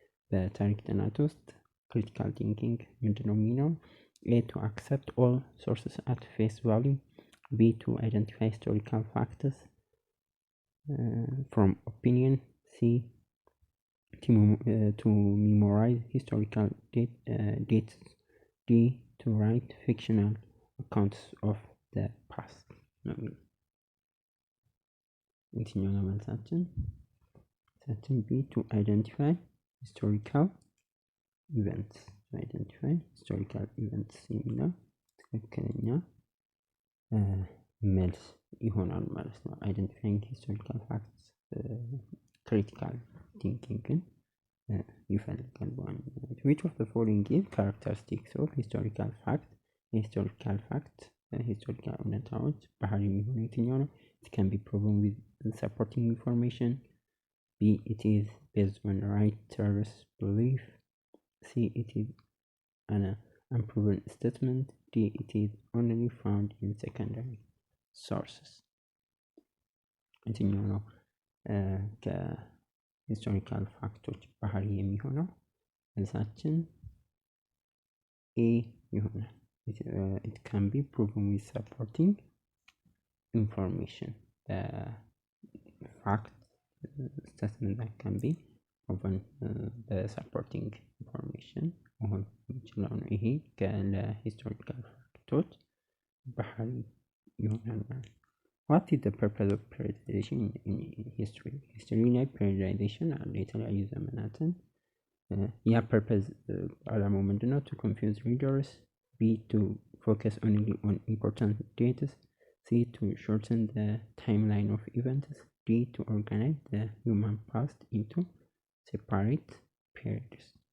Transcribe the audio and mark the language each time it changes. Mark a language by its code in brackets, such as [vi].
[am] በታሪክ ጥናት ውስጥ critical thinking ምንድነው የሚለው? [en] A to accept all sources at face value, B to identify historical facts from opinion, C to memorize historical dates, D to write fictional accounts of the past. [am] የትኛው ነው መልሳችን? [en] B to identify historical events. identify historical events [am] የሚለው ትክክለኛ መልስ ይሆናል ማለት ነው። [en] identifying historical facts critical thinking [am] ግን ይፈልጋል በዋናነት። [en] which of the following give characteristics of historical fact? [am] historical fact historical እውነታዎች ባህሪ የሚሆነው የትኛው ነው? [en] it can be proven with supporting information, B it is based on writer's belief, C it is an unproven statement, D it is only found in secondary sources. [am] የትኛው ነው ከሂስቶሪካል ፋክቶች ባህሪ የሚሆነው? መልሳችን ኤ ይሆናል። [en] it can be proven with supporting information. fact statement that can be proven the supporting information [am] መሆን ይችላል ነው። ይሄ ለሂስቶሪካል ፋክቶች ባህሪ ይሆናል ማለት ነው። [en] what is the purpose of periodization in history? [am] history ላይ periodization አለ የተለያዩ ዘመናትን ያ purpose ዓላማው ምንድነው? [en] to confuse readers, B to focus only on important dates, C to shorten the timeline of events, D to organize the human past into separate periods.